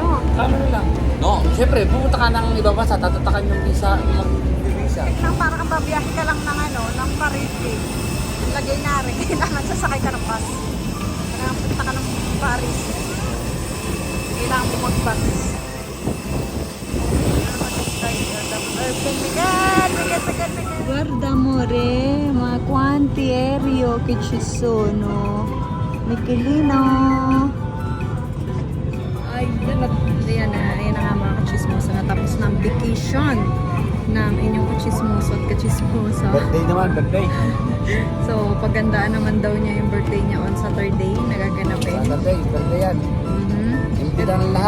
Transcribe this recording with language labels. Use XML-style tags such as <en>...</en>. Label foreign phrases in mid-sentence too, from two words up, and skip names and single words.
<tl>Kama na lang. No, siyempre, pumunta ka ng ibang bansa, tatatakan yung visa, mag-visa. Nang para kang babiyahe ka lang ng Paris eh. Lagay na rin. Kailangan sasakay ka ng bus. Kailangan punta ka ng Paris. Kailangan mo mag-bus.</tl> <it>Guarda amore, ma quanti aereo che ci sono.</it> <tl>Michelino. Ayan na nga mga kachismosa. Natapos ng vacation ng inyong kachismoso at kachismosa. Birthday naman, birthday. So, pagandaan naman daw niya yung birthday niya</tl> <en>on Saturday.</en> <tl>Nagaganapin. Birthday yan. Imbita ng lahat.</tl>